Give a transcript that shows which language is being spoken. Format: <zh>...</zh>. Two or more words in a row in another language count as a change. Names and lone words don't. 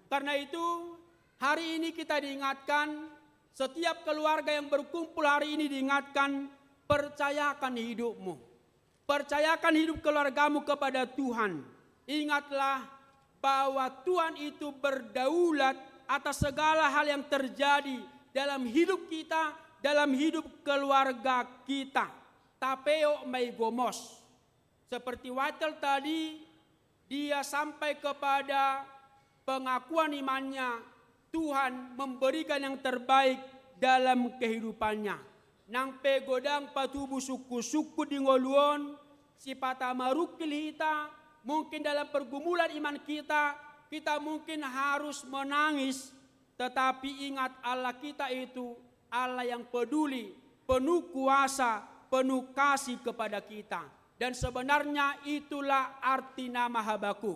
<id>Karena itu hari ini kita diingatkan, setiap keluarga yang berkumpul hari ini diingatkan, percayakan hidupmu. Percayakan hidup keluargamu kepada Tuhan. Ingatlah bahwa Tuhan itu berdaulat atas segala hal yang terjadi dalam hidup kita, dalam hidup keluarga kita. Tapeo may gomos. Seperti Watel tadi, dia sampai kepada pengakuan imannya, Tuhan memberikan yang terbaik dalam kehidupannya.</id> <bbc>Nang pegodang patubu suku-suku di ngoluon, si pata marukil hita,</bbc> <id>mungkin dalam pergumulan iman kita mungkin harus menangis. Tetapi ingat Allah kita itu Allah yang peduli, penuh kuasa, penuh kasih kepada kita. Dan sebenarnya itulah arti nama Habakuk.</id>